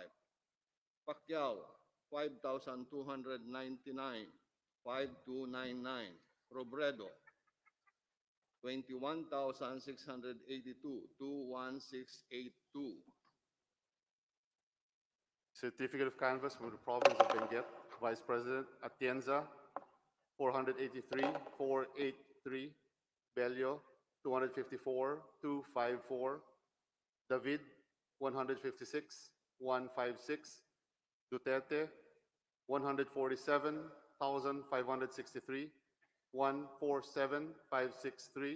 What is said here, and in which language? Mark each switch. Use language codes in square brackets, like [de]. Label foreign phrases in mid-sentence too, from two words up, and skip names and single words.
[en] Pacquiao 5,299, 5299. Robredo 21,682, 21682. Certificate of canvass for the province of Benguet, Vice President Atienza, 483, 483. Bello, 254, 254. David, 156, 156. Duterte, 147,563, 147,563.